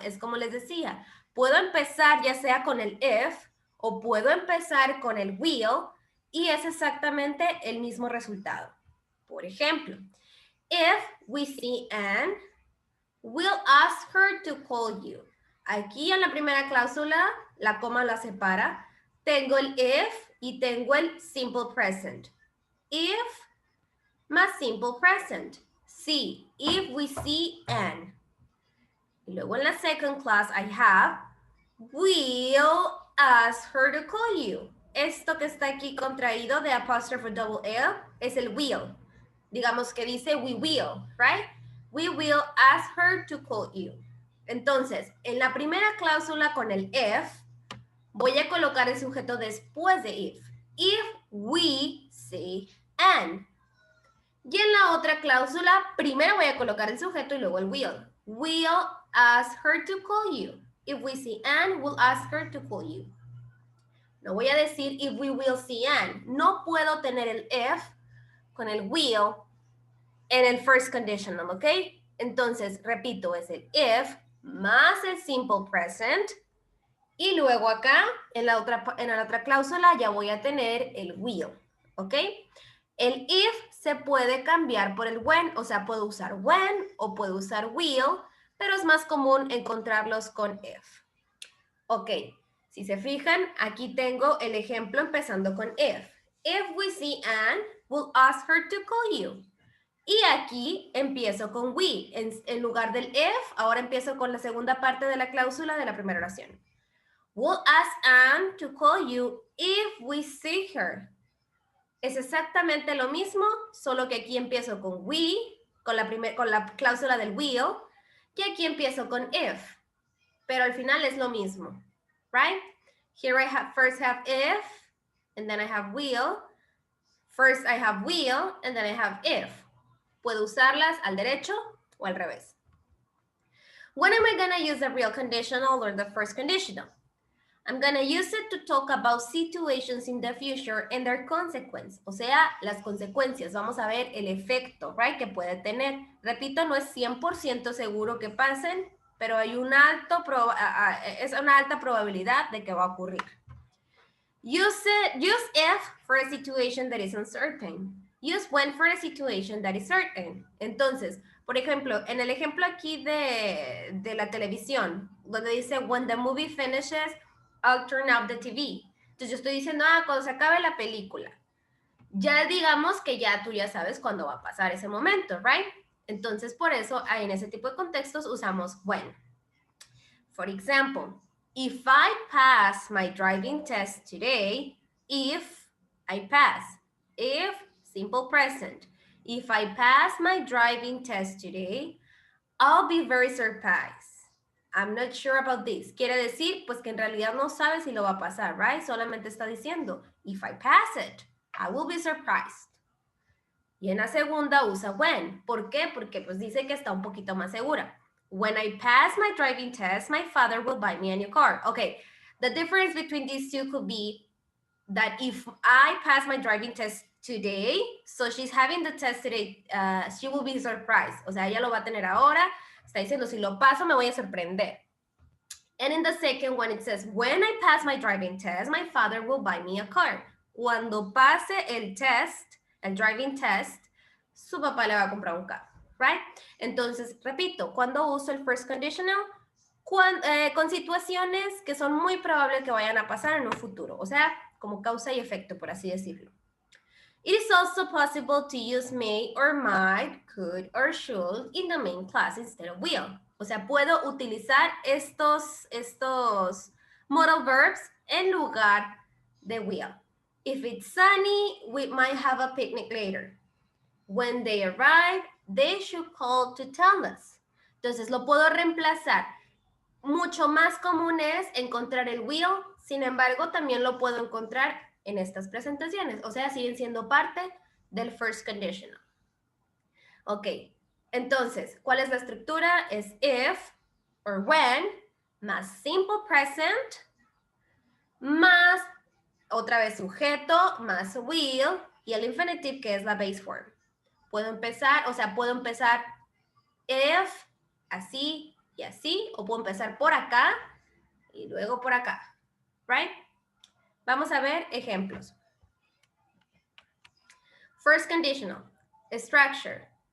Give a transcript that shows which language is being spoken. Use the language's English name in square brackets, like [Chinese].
[Spanish] Es como les decía, puedo empezar ya sea con el if o puedo empezar con el will y es exactamente el mismo resultado. Por ejemplo, [English] if we see Anne, we'll ask her to call you. [Spanish] Aquí en la primera cláusula, la coma la separa. Tengo el if y tengo el simple present. [English] If [Spanish] más [English] simple present. See, if we see Anne. [Spanish] Y luego en la [English] second class I have, we'll ask her to call you. [Spanish] Esto que está aquí contraído de apóstrofe double L es el will. Digamos que dice [English] we will, right? We will ask her to call you. [Spanish] Entonces, en la primera cláusula con el if, voy a colocar el sujeto después de if. [English] If we see Anne. [Spanish] Y en la otra cláusula, primero voy a colocar el sujeto y luego el will. [English] We'll ask her to call you. If we see Anne, we'll ask her to call you. [Spanish] No voy a decir [English] if we will see Anne. [Spanish] No puedo tener el if con el will en el first conditional, ¿ok? Entonces, repito, es el if más el simple present. Y luego acá, en la otra cláusula, ya voy a tener el will, ¿ok? El if se puede cambiar por el when, o sea, puedo usar when o puedo usar will, pero es más común encontrarlos con if. Ok, si se fijan, aquí tengo el ejemplo empezando con if. [English] If we see Anne, we'll ask her to call you. [Spanish] Y aquí empiezo con we. En lugar del if, ahora empiezo con la segunda parte de la cláusula de la primera oración. [English] We'll ask Anne to call you if we see her. [Spanish] Es exactamente lo mismo, solo que aquí empiezo con we, con la cláusula del will, y aquí empiezo con if. Pero al final es lo mismo, right? [English] Here I first have if, and then I have will. First I have will, and then I have if. [Spanish] Puedo usarlas al derecho o al revés. [English] When am I gonna use the real conditional or the first conditional? I'm gonna use it to talk about situations in the future and their consequence. [Spanish] O sea, las consecuencias. Vamos a ver el efecto, right, que puede tener. Repito, no es 100% seguro que pasen, pero hay es una alta probabilidad de que va a ocurrir. [English] Use if for a situation that is uncertain. Use when for a situation that is certain. [Spanish] Entonces, por ejemplo, en el ejemplo aquí de la televisión, donde dice, [English] when the movie finishes, I'll turn off the TV. [Spanish] Entonces yo estoy diciendo, cuando se acabe la película. Ya digamos que ya tú ya sabes cuándo va a pasar ese momento, right? Entonces por eso en ese tipo de contextos usamos when. [English] For example, if I pass my driving test today, if I pass, if simple present. If I pass my driving test today, I'll be very surprised. I'm not sure about this. [Spanish] Quiere decir, pues que en realidad no sabe si lo va a pasar, right? Solamente está diciendo, [English] if I pass it, I will be surprised. [Spanish] Y en la segunda usa when. ¿Por qué? Porque pues dice que está un poquito más segura. [English] When I pass my driving test, my father will buy me a new car. Okay, the difference between these two could be that if I pass my driving test today, so she's having the test today, she will be surprised. [Spanish] O sea, ella lo va a tener ahora. Está diciendo, si lo paso, me voy a sorprender. [English] And in the second one, it says, when I pass my driving test, my father will buy me a car. [Spanish] Cuando pase el test, el driving test, su papá le va a comprar un carro, right? Entonces, repito, cuando uso el first conditional, con situaciones que son muy probables que vayan a pasar en un futuro, o sea, como causa y efecto, por así decirlo. [English] It is also possible to use may or might, could or should in the main class instead of will. [Spanish] O sea, puedo utilizar estos modal verbs en lugar de will. [English] If it's sunny, we might have a picnic later. When they arrive, they should call to tell us. [Spanish] Entonces, lo puedo reemplazar. Mucho más común es encontrar el will, sin embargo, también lo puedo encontrar en estas presentaciones. O sea, siguen siendo parte del first conditional. Ok, entonces, ¿cuál es la estructura? Es if or when, más simple present, más otra vez sujeto, más will, y el infinitive que es la base form. Puedo empezar if, así y así, o puedo empezar por acá y luego por acá, right? Vamos a ver ejemplos. [English] First conditional, structure.